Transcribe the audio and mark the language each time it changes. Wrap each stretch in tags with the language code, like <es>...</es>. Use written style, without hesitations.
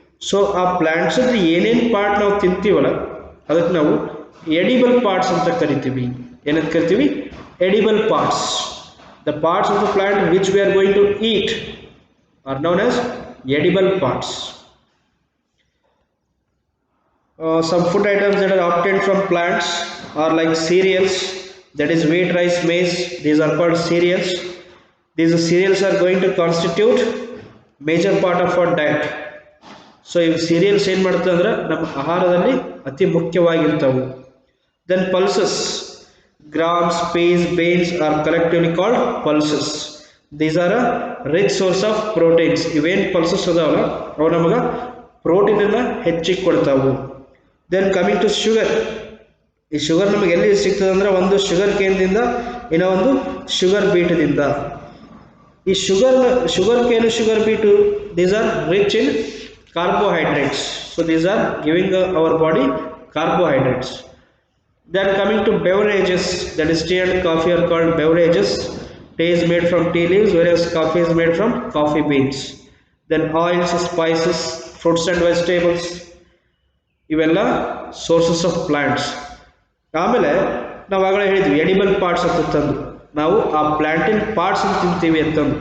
<kn>So ಆ plants ಏನೇನು part ನಾವು ತಿಂತೀವಲ್ಲ ಅದಕ್ಕೆ ನಾವು ಎಡಿಬಲ್ ಪಾರ್ಟ್ಸ್ ಅಂತ ಕರಿತೀವಿ. ಏನಂತ ಕರಿತೀವಿ? Edible parts.</kn> <en>The parts of the plant which we are going to eat are known as edible parts. Some food items that are obtained from plants are like cereals, that is wheat, rice, maize. These are called cereals. These cereals are going to constitute major part of our diet.</en> <kn>So ಇವು serials ಏನು ಮಾಡ್ತದೆ ಅಂದ್ರೆ ನಮ್ಮ ಆಹಾರದಲ್ಲಿ ಅತಿ ಮುಖ್ಯವಾಗಿರ್ತವು.</kn> <en>Then pulses, grams, peas, beans are collectively called pulses. These are a rich source of proteins.</en> <kn>ಇವೇನು pulses ಅದಾವಲ್ಲ ಅವು ನಮಗೆ ಪ್ರೋಟೀನ್ ಅನ್ನ ಹೆಚ್ಚಿಗೆ ಕೊಡ್ತಾವು.</kn> <en>Then coming to sugar,</en> <kn>ಈ ಶುಗರ್ ನಮಗೆ ಎಲ್ಲಿ ಸಿಗ್ತದೆ ಅಂದ್ರೆ ಒಂದು ಶುಗರ್ ಕೇನ್ದಿಂದ ಇನ್ನೂ ಒಂದು ಶುಗರ್ ಬೀಟದಿಂದ. ಈ sugar ಕೇನು sugar beat</kn> <en>these are rich in carbohydrates, so these are giving our body carbohydrates. Then coming to beverages, that is tea and coffee are called beverages. Tea is made from tea leaves, whereas coffee is made from coffee beans. Then oils, spices, fruits and vegetables,</en> <kn>ಇವೆಲ್ಲ</kn> <en>Sources of plants.</en> <kn>ಆಮೇಲೆ ನಾವು ಆಗಲೇ ಹೇಳಿದ್ವಿ edible parts ಅಂತ ತಂದು ನಾವು ಆ ಪ್ಲಾಂಟಿನ parts ಅಂತ ತಿಂತೀವಿ ಅಂತಂದು.</kn>